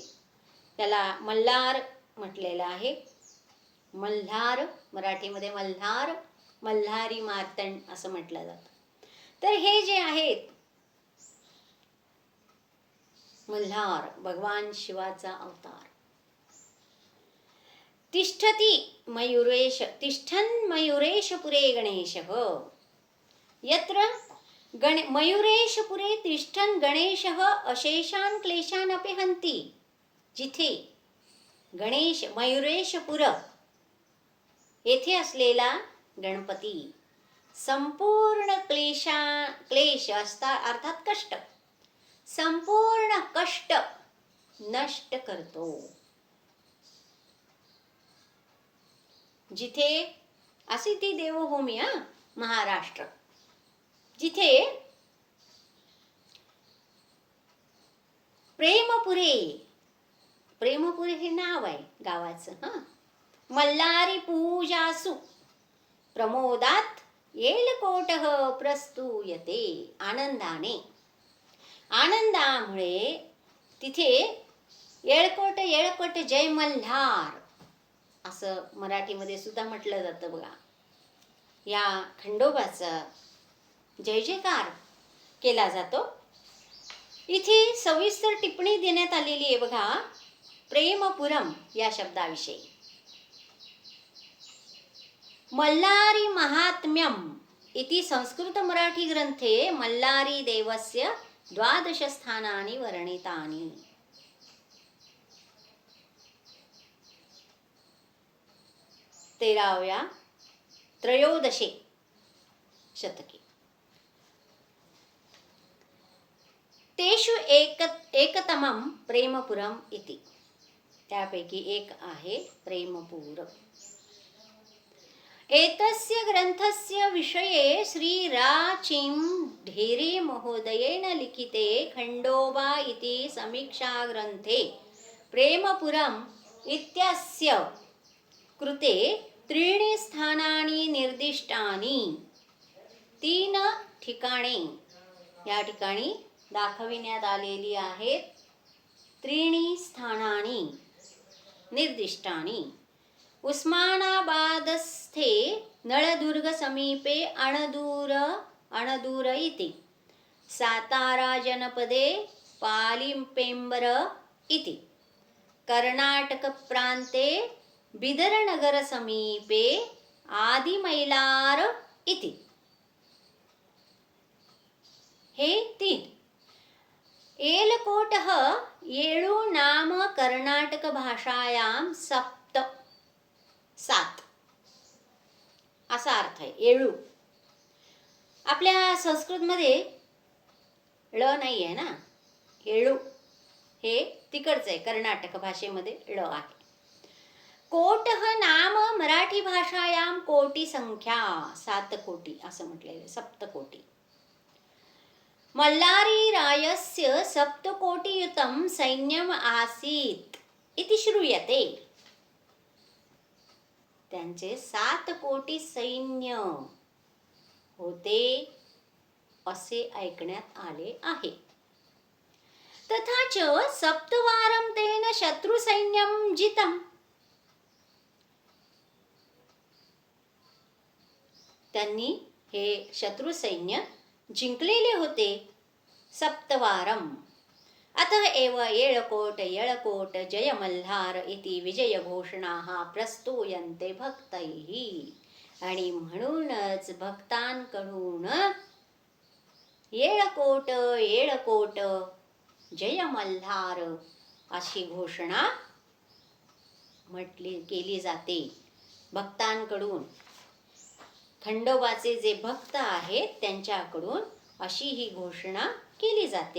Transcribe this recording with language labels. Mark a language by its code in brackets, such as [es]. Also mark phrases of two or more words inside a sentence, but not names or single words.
[mr] त्याला मल्हार म्हटलेलं आहे. मल्हार मराठीमध्ये मल्हार, मल्हारी मार्तंड असं म्हटलं जातं. तर हे जे आहेत मल्हार भगवान शिवाचा अवतार. [sa] तिष्ठन् मयूरेशपुरे गणेशः यत्र मयूरेशपुरे तिष्ठन् गणेशः अशेषान् क्लेशान् अपि हन्ति. [mr] जिथे गणेश मयूरेशपुर येथे असलेला गणपती संपूर्ण क्लेश असता अर्थात कष्ट, संपूर्ण कष्ट नष्ट करतो. जिथे अशी ती देवभूमी महाराष्ट्र, जिथे प्रेमपुरे, प्रेमपुरे हे नाव आहे गावाचं. [sa] मल्लारी पूजासु प्रमोदात येलकोटः प्रस्तूयते. [mr] आनंदाने, आनंदामुळे तिथे येळकोट येळकोट जय मल्हार असं मराठीमध्ये सुद्धा म्हटलं जातं बघा. या खंडोबाचा जय जयकार केला जातो. इथे सविस्तर टिप्पणी देण्यात आलेली आहे बघा प्रेमपुरम या शब्दाविषयी. [sa] मल्लारी महात्म्यम इति संस्कृत मराठी ग्रंथे मल्लारी देवस्य 12 स्थानानि वर्णितानि. 13व्या 13 शतके. तेषु एकतमं प्रेमपुरम इति. [mr] त्यापैकी एक आहे प्रेमपूर. [sa] एतस्य ग्रंथस्य विषये श्री राचिं ढेरे महोदयेन लिखिते खंडोबा इति समीक्षा ग्रंथे प्रेमपुरम इत्यस्य कृते 3 स्थानानि निर्दिष्टानि. [mr] 3 ठिकाणे या ठिकाणी दाखविण्यात आलेली आहेत. [sa] 3 स्थानानि निर्दिष्टानि. उस्मानाबादस्थे नळदुर्ग समीपे अणदूर इति. सातारा जनपदे पालिपेंबर इति. कर्नाटक प्रान्ते बिदरनगर समीपे आदिमैलार इति. [mr] हे 3. [sa] येलकोटः येळु नाम कर्नाटक भाषायां 7 [mr] असा अर्थ आहे. येळू आपल्या संस्कृतमध्ये ळ नाही आहे ना. येळू हे तिकडचं आहे, कर्नाटक भाषेमध्ये ळ आहे. [sa] कोटः नाम मराठी भाषायां कोटी संख्या 7 [mr] कोटी असं म्हटलेलं आहे. 7 कोटी. [sa] मल्लारी रायस्य 7 कोटियुतं सैन्यम आसीत् इति श्रूयते. [mr] त्यांचे 7 कोटी सैन्य होते असे ऐकण्यात आले आहे. [sa] तथा च 7 वारं तेन शत्रु सैन्यं जितम्. [mr] त्यांनी हे शत्रु सैन्य जिंकलेले होते 7 वारं. [sa] अतः एव येळकोट येळकोट जय मल्हार इति विजय घोषणाः प्रस्तूयन्ते भक्तैः. [mr] आणि म्हणूनच भक्तांकडून येळकोट येळकोट जय मल्हार अशी घोषणा केली जाते. भक्तांकडून, खंडोबाचे जे भक्त आहेत त्यांच्याकडून अशी ही घोषणा केली जाते.